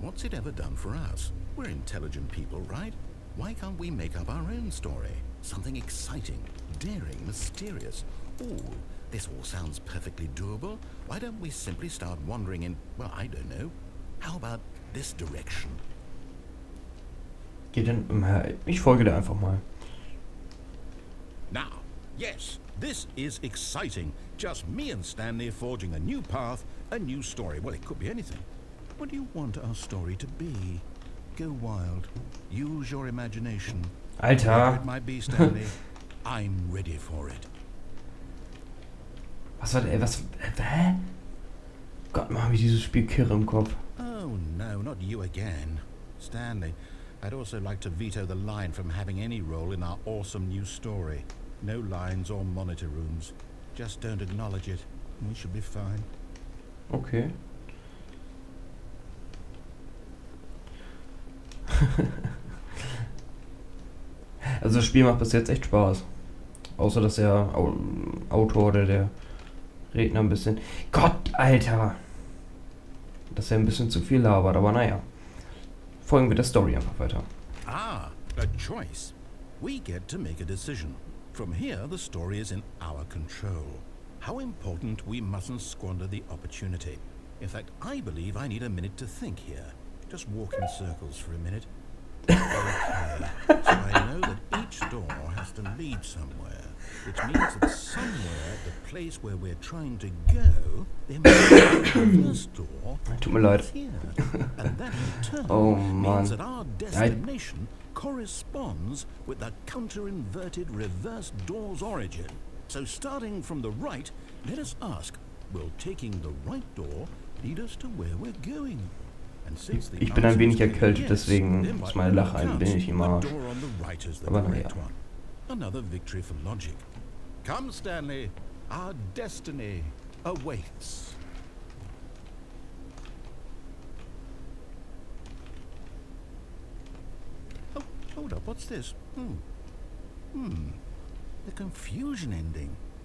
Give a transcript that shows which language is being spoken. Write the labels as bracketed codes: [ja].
[en] What's it ever done for us? We're intelligent people, right? Why can't we make up our own story? Something exciting, daring, mysterious. Ooh, this all sounds perfectly doable. Why don't we simply start wandering in, well, I don't know. How about this direction? [de] Geht denn, ich folge dir einfach mal. [en] Now, yes, this is exciting. Just me and Stanley forging a new path, a new story. Well, it could be anything. What do you want our story to be? Go wild. Use your imagination. [de] Alter. [en] Whatever it might be, Stanley, I'm ready for it. [de] Was war der, hä? Gott, mach mich dieses Spiel kirre im Kopf. [en] Oh, no, not you again. Stanley, I'd also like to veto the line from having any role in our awesome new story. No lines or monitor rooms. Just don't acknowledge it. We should be fine. Okay. [de] Also das Spiel macht bis jetzt echt Spaß. Außer dass der Autor oder der Redner ein bisschen... Gott, Alter! Dass er ein bisschen zu viel labert, aber naja. Folgen wir der Story einfach weiter. [en] Ah, a choice. We get to make a decision. From here, the story is in our control. How important we mustn't squander the opportunity. In fact, I believe I need a minute to think here. Just walk in circles for a minute. Okay, so I know that each door has to lead somewhere, which means that somewhere at the place where we're trying to go, there must be a first door [de] Tut mir leid. [en] here. And that in turn [de] Oh, Mann. [en] means that our destination corresponds with the counter-inverted reverse door's origin. So starting from the right, let us ask, will taking the right door lead us to where we're going? [de] Ich bin ein wenig erkältet, deswegen ist meine Lache ein wenig im Arsch. Aber naja. [en] Another victory for logic. Come, Stanley, our destiny awaits. Oh, hold up, what's this? The confusion ending.